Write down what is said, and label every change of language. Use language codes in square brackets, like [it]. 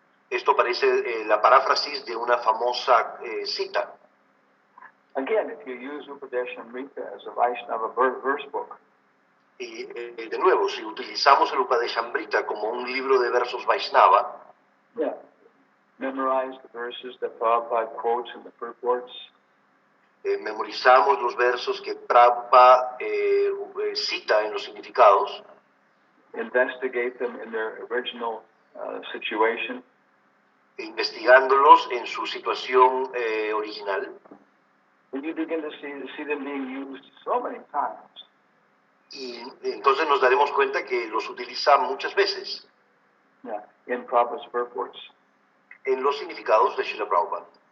[es] Esto parece la paráfrasis de una famosa cita. [en] Again, if you use Upadeshamrita as a Vaishnava verse book, [es] Y de nuevo, si utilizamos el Upadeshamrita como un libro de versos Vaishnava, [en] yeah, memorize the verses that Prabhupada quotes in the purports, [es] memorizamos los versos que Prabhupada cita en los significados, [en] investigate them in their original situation, [es] investigándolos en su situación original, [en] and you begin to see them being used so many times. [es] y entonces nos daremos cuenta que los utiliza muchas veces [en] Yeah, in Prabhupada's purports. [es] en los significados de Srila Prabhupada.